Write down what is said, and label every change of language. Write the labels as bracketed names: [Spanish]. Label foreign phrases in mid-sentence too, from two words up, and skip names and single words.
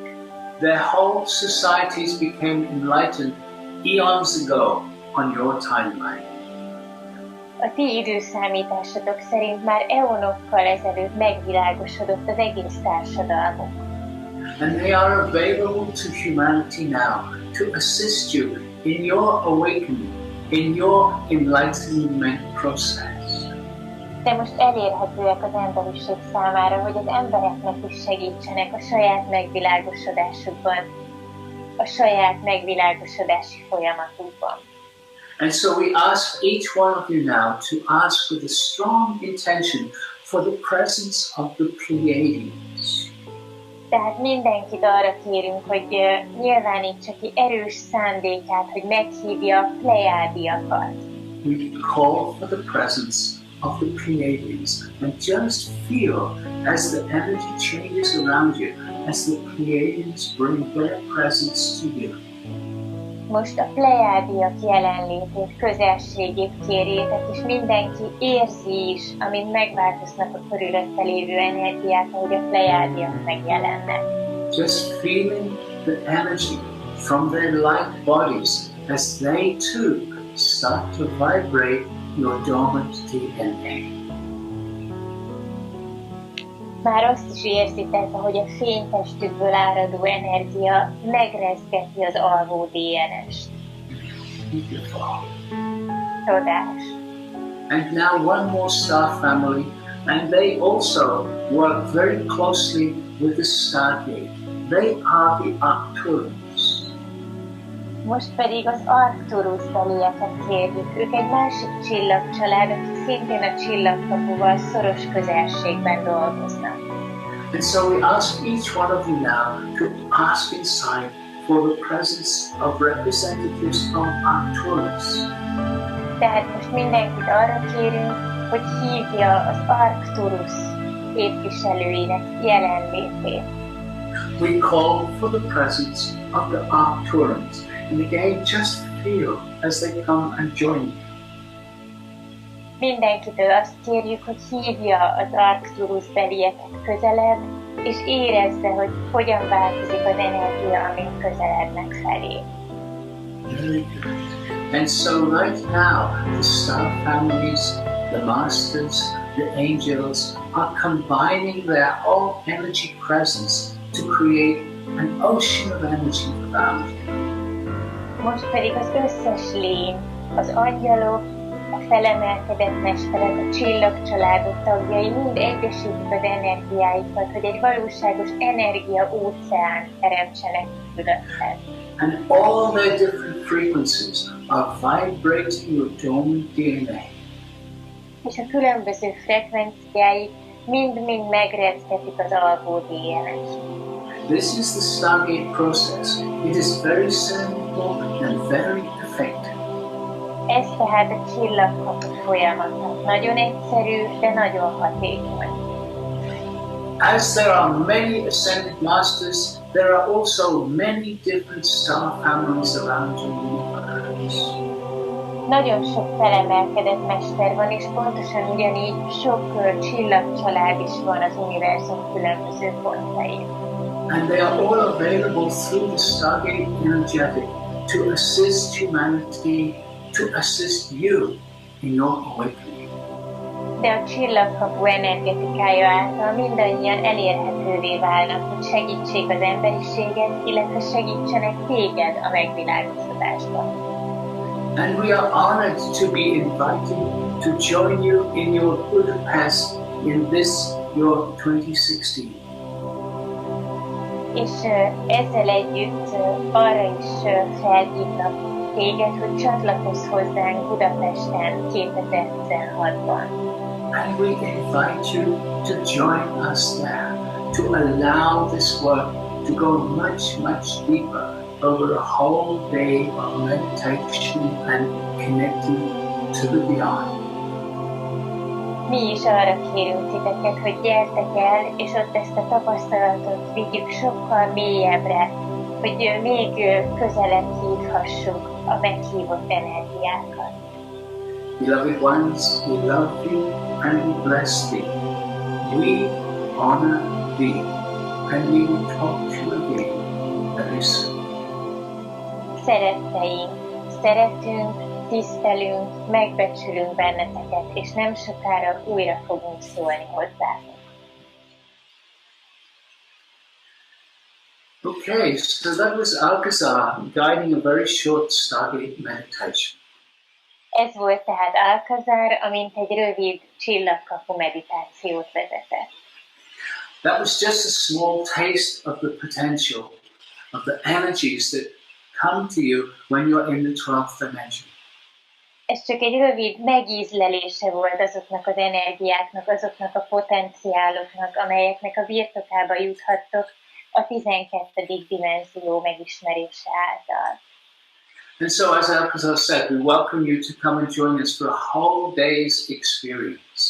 [English] Their whole societies became enlightened eons ago on your timeline. [Hungarian] A ti időszámításotok szerint már eonokkal ezelőtt megvilágosodott az egész társadalmuk. [English] And they are available to humanity now to assist you in your awakening, in your enlightenment process. [Hungarian] De most elérhetőek az emberiség számára, hogy az embereknek is segítsenek a saját megvilágosodásukban, a saját megvilágosodási folyamatukban. [English] And so we ask each one of you now to ask with a strong intention for the presence of the Pleiades. [Hungarian] Tehát mindenkit arra kérünk, hogy nyilvánítsa ki erős szándékát, hogy meghívja a Pleiádiakat. [English] We call for the presence of the Pleiades and just feel as the energy changes around you, as the Pleiades bring their presence to you. [Hungarian] Most a Pleiádiak jelenlétét, közelségét kérjétek, és mindenki érzi is, amint megváltoznak a körülötte lévő energiák, ahogy a Pleiádiak megjelennek. [English] Just feeling the energy from their light bodies as they too start to vibrate your dormant DNA. [Hungarian] Már azt is érzitek, ahogy a fénytestükből áradó energia megrezgeti az alvó DNS-t. [English] Beautiful. [Hungarian] Csodás. [English] And now one more star family, and they also work very closely with the stargate. They are the Arcturus. [Hungarian] Most pedig az Arcturus-belieket kérjük. Ők egy másik csillagcsalád, akik szintén a csillagkapuval szoros közelségben dolgoznak. [English] And so we ask each one of you now to ask inside for the presence of representatives from Arcturus. [Hungarian] Tehát most mindenkit arra kérünk, hogy hívja az Arcturus képviselőinek jelenlétét. [English] We call for the presence of the Arcturans. And again, just feel as they come and join you. [Hungarian] Mindenkitől azt kérjük, hogy hívja az Arcturus-belieket közelebb, és érezze, hogy hogyan változik az energia, amint közelednek felé. [English] Very good. And so right now, the star families, the masters, the angels are combining their whole energy presence to create an ocean of energy around you. [Hungarian] Most pedig az összes lény, az angyalok, a felemelkedett mesterek, a csillagcsaládok tagjai mind egyesítik az energiáikat, hogy egy valóságos energia-óceán teremtsenek körülötted. [English] And all their different frequencies are vibrating your dormant DNA. [Hungarian] És a különböző frekvenciáik mind-mind megrezgetik az alvó DNS-t. [English] This is the Stargate process. It is very simple and very effective. [Hungarian] Ez tehát a csillagkapu folyamata. Nagyon egyszerű, de nagyon hatékony. [English] As there are many ascended masters, there are also many different star families around the universe. universe. [Hungarian] Nagyon sok felemelkedett mester van, és pontosan ugyanígy sok csillagcsalád is van az univerzum különböző pontjain. [English] And they are all available through the Stargate energetic to assist humanity, to assist you in your awakening. [Hungarian] De a csillagkapu energetikája által mindannyian elérhetővé válnak, hogy segítsék az emberiséget, illetve segítsenek téged a megvilágosodásban. [English] And we are honored to be invited to join you in your good path in this, your 2016. [Hungarian] És ezzel együtt arra is felhívnak téged, hogy csatlakozz hozzánk Budapesten 2016-ban. [English] And we invite you to join us there, to allow this work to go much, much deeper over a whole day of meditation and connecting to the beyond. [Hungarian] Mi is arra kérünk titeket, hogy gyertek el, és ott ezt a tapasztalatot vigyük sokkal mélyebbre, hogy még közelebb hívhassuk a meghívott energiákat. [English] Beloved ones, we love you and we bless thee. We honor thee, and we will talk to you again very soon. [Hungarian] Szeretteink, szeretünk, tisztelünk, megbecsülünk benneteket, és nem sokára újra fogunk szólni hozzátok. [English] Okay, so that was Alcazar guiding a very short Stargate meditation. [Hungarian] Ez volt tehát Alcazar, amint egy rövid csillagkapu meditációt vezetett. [English] That was just a small taste of the potential, of the energies that come to you when you're in the 12th dimension. [Hungarian] Ez csak egy rövid megízlelése volt azoknak az energiáknak, azoknak a potenciáloknak, amelyeknek a birtokába juthattok a 12. dimenzió megismerése által. [English] And so, as Alcazar said, we welcome you to come and join us for a whole day's experience.